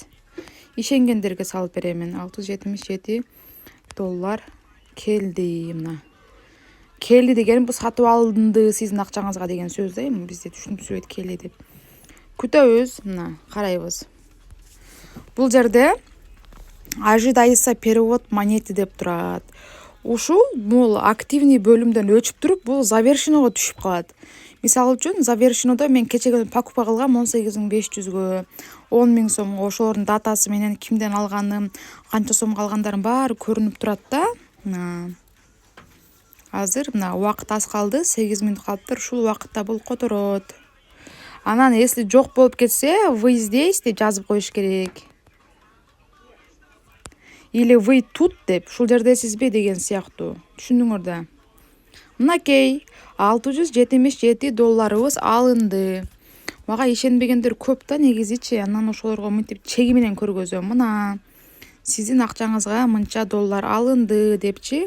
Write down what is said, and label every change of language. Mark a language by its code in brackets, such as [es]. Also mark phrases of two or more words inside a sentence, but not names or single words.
[ky] Ишенгендерге салып беремин. $677 келди мына. Келди деген бул сатып алынды сиздин акчаңызга деген сөз да, эми бизде түшүнүксүз келди деп. Күтөбүз, мына карайбыз. Бул жерде [ru] ожидается перевод монеты [ky] деп турат. Ушул бул активный бөлүмдөн өчүп туруп, бул завершенного түшүп калат. Мисалы үчүн, завершеннодо мен кечеге покупка кылгам 18500гө, 10 000 сомго, ошолордун датасы менен, кимден алганым, канча сомго алгандарым баары көрүнүп турат да. Азыр мына убакыт аз калды, 8 мүнөт калыптыр. Ушул убакытта бул которот. Анан если жок болуп кетсе, [ru] вы здесь [ky] деп жазып коюш керек. [ru] Или вы тут [ky] деп, ушул жердесизби деген сыяктуу. Түшүндүңөр да. Мынакей $677 алынды. Мага ишенбегендер көп да негизичи. Анан ошолорго мынтип чеги менен көргөзөм. Мына сиздин акчаңызга мынча доллар алынды депчи.